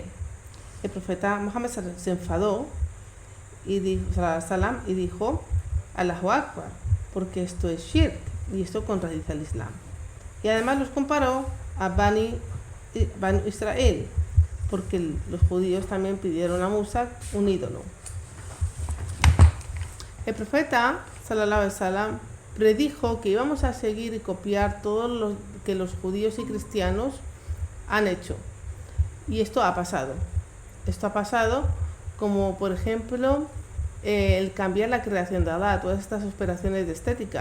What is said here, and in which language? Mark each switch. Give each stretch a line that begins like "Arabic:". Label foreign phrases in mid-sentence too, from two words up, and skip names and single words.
Spanish: El profeta Muhammad se enfadó y dijo
Arabic: الله أكبر,
Spanish: porque esto es shirk y esto contradice al Islam. Y además los comparó a Bani Israel, porque los judíos también pidieron a Musa un ídolo. El profeta
Arabic: صلى الله عليه وسلم
Spanish: predijo que íbamos a seguir y copiar todo lo que los judíos y cristianos han hecho. Y esto ha pasado. Esto ha pasado como, por ejemplo, el cambiar la creación de Allah, todas estas operaciones de estética.